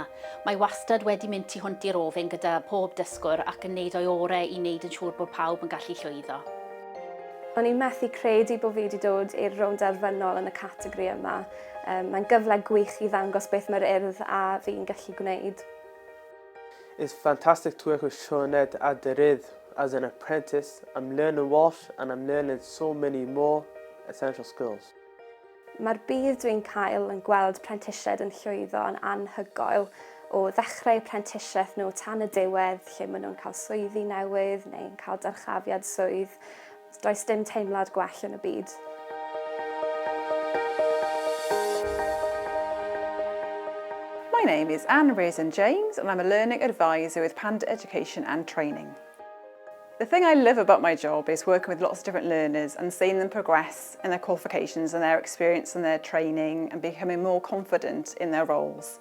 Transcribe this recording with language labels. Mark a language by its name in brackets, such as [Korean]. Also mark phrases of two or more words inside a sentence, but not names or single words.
[Welsh] Mae wastad wedi mynd tu hwnt i'r ofyn gyda pob dysgwr ac yn neud o'i orau i wneud yn siŵr bod pawb yn gallu llwyddo. O'n i'n methu credu bod fi wedi dod i'r rownd derfynol yn y categori yma. Mae'n gyfle gwych i ddangos beth mae'r Urdd a fi'n gallu gwneud. [English] It's fantastic to work with Sioned at the Urdd as an apprentice. I'm learning Welsh and I'm learning so many more essential skills. [Welsh] Mae'r bydd dwi'n cael yn gweld Apprenticeship yn llwyddo yn anhygoel o ddechrau Apprenticeship nhw tan y diwedd lle maen nhw'n cael swyddi newydd neu'n cael dyrchafiad swydd. Does dim teimlad gwell yn y byd. [English] My name is Anne Raisin James and I'm a Learning Advisor with Panda Education and Training. The thing I love about my job is working with lots of different learners and seeing them progress in their qualifications and their experience and their training and becoming more confident in their roles.